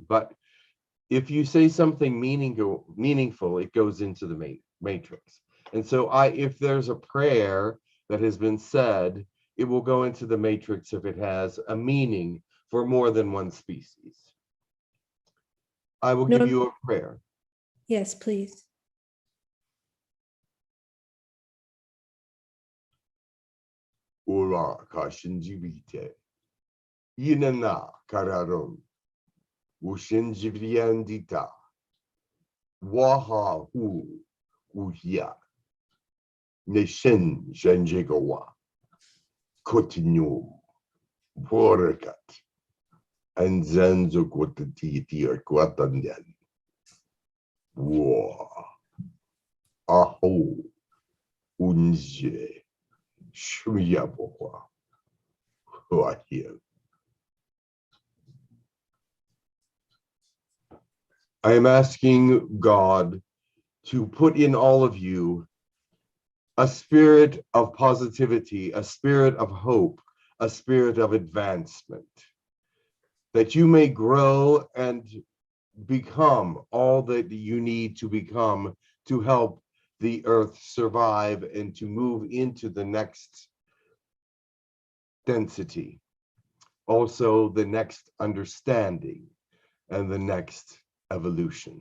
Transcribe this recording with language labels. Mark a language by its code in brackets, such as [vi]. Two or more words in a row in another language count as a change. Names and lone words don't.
[en] But if you say something meaningful, it goes into the matrix. And so if there's a prayer that has been said, it will go into the matrix if it has a meaning for more than one species. I will give you a prayer. Yes, please. Ora kashinjibite. Yinana kararon. Ushinjibriandita. Waha hu uhia. Neshin shenjigawa. Continuum. Borakat. And zenzo quatati or quatanyan. War. Aho. Unje. Shmiyaboa. I am asking God to put in all of you a spirit of positivity, a spirit of hope, a spirit of advancement, that you may grow and become all that you need to become to help the earth survive and to move into the next density, also the next understanding and the next evolution.